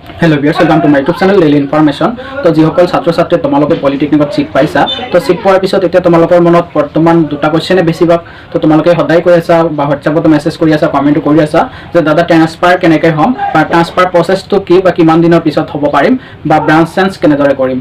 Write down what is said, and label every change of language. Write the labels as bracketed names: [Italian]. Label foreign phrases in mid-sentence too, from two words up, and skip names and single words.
[English] hello viewers, welcome to my YouTube channel Daily Information. [Assamese] तो যিসকল ছাত্ৰ ছাত্ৰী তোমালোকে পলিটেকনিকত সিট পাইছা, তো সিট পোৱাৰ পিছত এতিয়া তোমালোকৰ মনত বৰ্তমান দুটা কোৱেশ্চনে বেছিভাগ তো তোমালোকে সদায় কৈ আছা বা হোৱাটছআপত মেছেজ কৰি আছা, কমেণ্ট কৰি আছা যে দাদা ট্ৰান্সফাৰ কেনেকৈ হ'ম বা [English] transfer process [Assamese] কি বা কিমান দিনৰ পিছত হ'ব পাৰিম বা [English] branch change [Assamese] কেনেদৰে কৰিম।